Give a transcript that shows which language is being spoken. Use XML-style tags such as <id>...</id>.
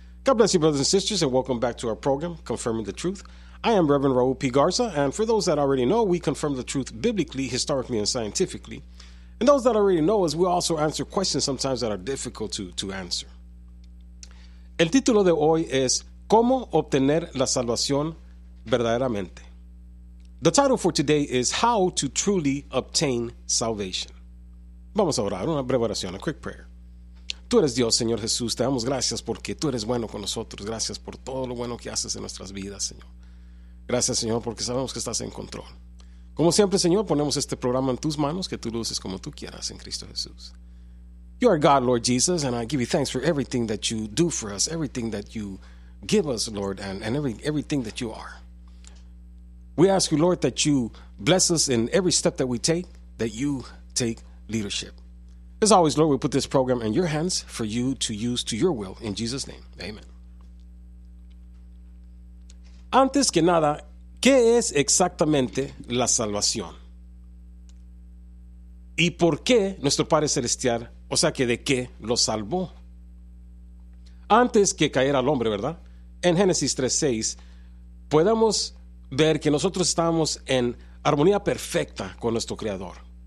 <en>God bless you, brothers and sisters, and welcome back to our program, Confirming the Truth. I am Reverend Raúl P. Garza, and for those that already know, we confirm the truth biblically, historically, and scientifically. And those that already know us, we also answer questions sometimes that are difficult to answer.</en> <es>El título de hoy es, ¿Cómo obtener la salvación verdaderamente?</es> <en>The title for today is How to Truly Obtain Salvation.</en> <es>Vamos a orar, una breve oración,</es> <en>a quick prayer.</en> <es>Tú eres Dios, Señor Jesús. Te damos gracias porque tú eres bueno con nosotros. Gracias por todo lo bueno que haces en nuestras vidas, Señor. Gracias, Señor, porque sabemos que estás en control. Como siempre, Señor, ponemos este programa en tus manos, que tú lo uses como tú quieras en Cristo Jesús.</es> <en>You are God, Lord Jesus, and I give you thanks for everything that you do for us, everything that you give us, Lord, and everything that you are. We ask you, Lord, that you bless us in every step that we take, that you take leadership. As always, Lord, we put this program in your hands for you to use to your will. In Jesus' name, amen.</en> <es>Antes que nada, ¿qué es exactamente la salvación? ¿Y por qué nuestro Padre Celestial, o sea que de qué, lo salvó? Antes que cayera el hombre, ¿verdad? En Génesis 3:6, podemos ver que nosotros estábamos en armonía perfecta con nuestro Creador.</es>